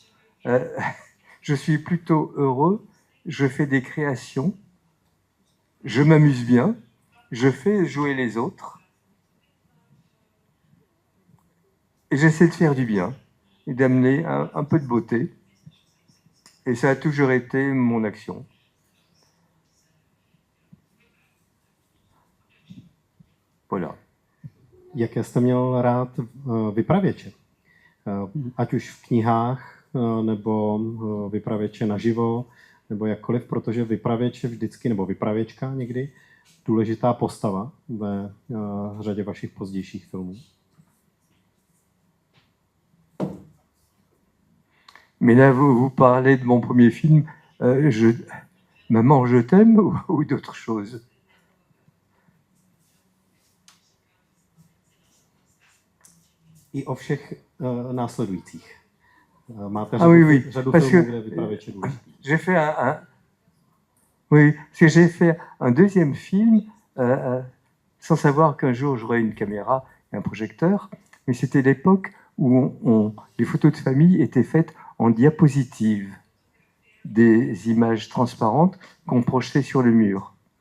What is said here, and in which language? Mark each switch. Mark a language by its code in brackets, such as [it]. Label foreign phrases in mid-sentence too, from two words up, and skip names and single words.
[fr] Je suis plutôt heureux, je fais des créations, je m'amuse bien, je fais jouer les autres, et j'essaie de faire du bien, et d'amener un peu de beauté. Et ça a toujours été mon action. Voilà. [cs] Jaké jste měl rád vypravěče? Ať už v knihách, nebo vypravěče naživo, nebo jakkoliv, protože vypravěč je vždycky, nebo vypravěčka někdy, důležitá postava ve řadě vašich pozdějších filmů. [fr] Mais là, vous parlez de mon premier film, Maman, je t'aime ou d'autres choses? [cs] I o všech následujících. Máte řadu filmů, kde vypravěč je důležitý. [fr] J'ai fait oui, parce que j'ai fait un deuxième film sans savoir qu'un jour j'aurais une caméra et un projecteur, mais c'était l'époque où les photos de famille étaient faites en diapositive, des images transparentes qu'on projetait sur le mur.